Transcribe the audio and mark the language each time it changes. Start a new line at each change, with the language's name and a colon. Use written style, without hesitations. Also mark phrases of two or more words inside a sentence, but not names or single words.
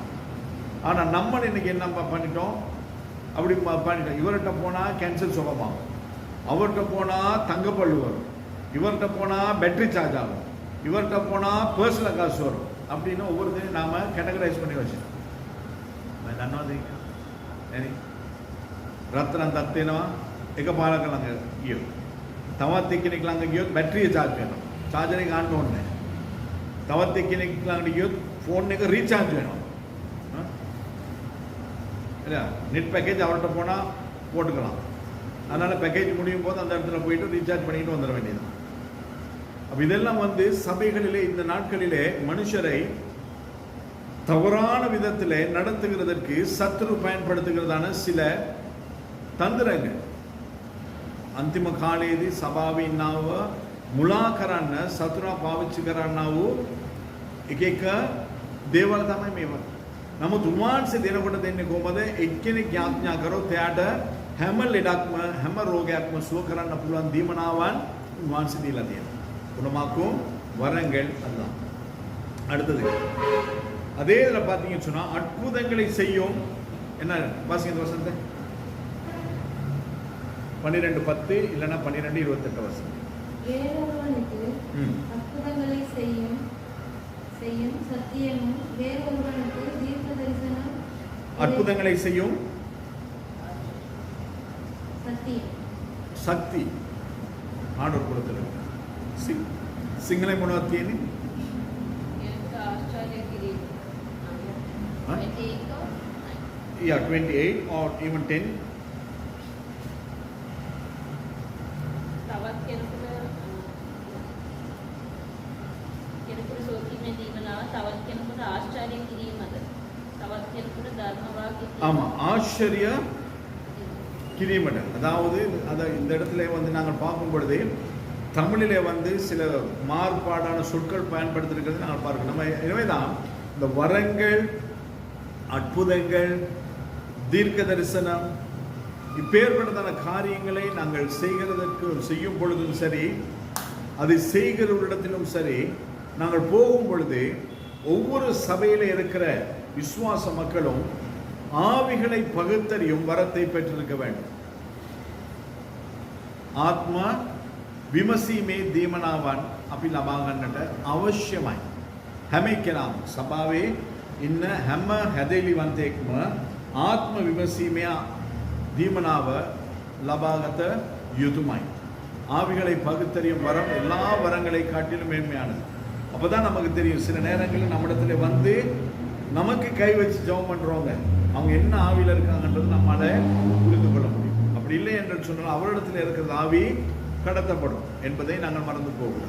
Tamil: ஆனால் நம்ம இன்னைக்கு என்ன பண்ணிட்டோம், அப்படி பண்ணிட்டோம். இவர்கிட்ட போனால் கேன்சர் சுகமாகும், அவர்கிட்ட போனால் தங்கப்பள்ளு வரும், இவர்கிட்ட போனால் பேட்டரி சார்ஜ் ஆகும், இவர்கிட்ட போனால் பர்சனல் காசு வரும் அப்படின்னு ஒவ்வொருத்தையும் நாம் கேட்டகரைஸ் பண்ணி வச்சுருக்கோம்.
Sinhala: රත්තරන් තත් වෙනවා එකපාරක ළඟ ගියොත්. තවත් එක්කෙනෙක් ළඟ ගියොත් බැටරිය charge වෙනවා. charger එක ගන්න ඕනේ නැහැ. තවත් එක්කෙනෙක් ළඟට ගියොත් phone එක recharge වෙනවා.
Tamil: இல்லையா? நெட் பேக்கேஜ் அவர்கிட்ட போனால் போட்டுக்கலாம். அதனால் பேக்கேஜ் முடியும் போது அந்த இடத்துல போயிட்டு ரீசார்ஜ் பண்ணிட்டு வந்துட வேண்டியது. அப்போ இதெல்லாம் வந்து சபைகளிலே இந்த நாட்களிலே மனுஷரை தவறான விதத்தில் நடத்துகிறதற்கு சத்துரு பயன்படுத்துகிறதான சில தந்திரங்கள்.
Sinhala: අන්තිම කාලයේදී සභාවේ ඉන්නව මුලා කරන්න සතුරා පාවිච්චි කරන්නව එක එක දේවල් තමයි මේවා. නමුත් උන්වහන්සේ දෙනකොට දෙන්නේ කොහමද? එක්කෙනෙක් යාඥා කරොත් එයාට හැම ලෙඩක්ම හැම රෝගයක්ම සුව කරන්න පුළුවන් දීමනාවන් උන්වහන්සේ දීලා තියෙනවා.
Tamil: குணமாக்கும் வரங்கள் அதுதான். அடுத்தது அதே இதில் பார்த்தீங்கன்னு சொன்னால் அற்புதங்களை செய்யும். என்ன வாசிங்க வசனத்தை 12:10 இல்லைன்னா 12:28 வசனம். வேறொருவனுக்கு அற்புதங்களை செய்யும் சத்தியமும், வேறொருவனுக்கு தீர்க்க தரிசனம். அற்புதங்களை செய்யும் சத்தியம், சக்தி ஆண்டவர் கொடுத்திருக்கிறார்.
Sinhala: සිංහල මොනවද තියෙන්නේ? ආශ්චර්ය කිරීම. Huh?
English: 28 Yeah, 28 or even 10.
Sinhala: තවත් කෙනෙකුට සෝකීමේ දීමනාව, තවත් කෙනෙකුට ආශ්චර්ය කිරීමද, තවත් කෙනෙකුට ධර්ම වාක්‍ය. ஆமா, ආශ්චර්ය කිරීමද.
Tamil: அதாவது இந்த இடத்துல வந்து நாங்கள் பார்க்கும் பொழுது தமிழிலே வந்து சில மாறுபாடான சொற்கள் பயன்படுத்திருக்கிறது நாங்கள் பார்க்கணும். நம்ம எனவேதான் இந்த வரங்கள், அற்புதங்கள், தீர்க்க தரிசனம் இப்பேற்பட்டதான காரியங்களை நாங்கள் செய்யும் பொழுதும் சரி, அதை செய்கிறவரிடத்திலும் சரி, நாங்கள் போகும் பொழுது ஒவ்வொரு சபையில் இருக்கிற விசுவாச மக்களும் ஆவிகளை பகுத்தறியும் வரத்தை பெற்றிருக்க வேண்டும்.
Sinhala: ஆத்மா විමසීමේ දීමනාවන් අපි ලබා ගන්නට අවශ්‍යමයි. හැම එක්කෙනාම සභාවේ ඉන්න හැම හැදෙලිවන්තයෙක්ම ආත්ම විමසීමේ දීමනාව ලබාගත යුතුමයි.
Tamil: ஆவிகளை பகுத்தறியும் வரம் எல்லா வரங்களை காட்டிலும் மேன்மையானது. அப்பதான் நமக்கு தெரியும். சில நேரங்களில் நம்மிடத்துல வந்து நமக்கு கை வச்சு ஜெபம் பண்றவங்க அவங்க என்ன ஆவியில இருக்காங்கன்றது நம்மளால புரிந்து கொள்ள முடியும். அப்படி இல்லை என்று சொன்னால் அவரிடத்துல இருக்கிற ஆவி கடத்தப்படும் என்பதை நாங்கள் மறந்து போகிறோம்.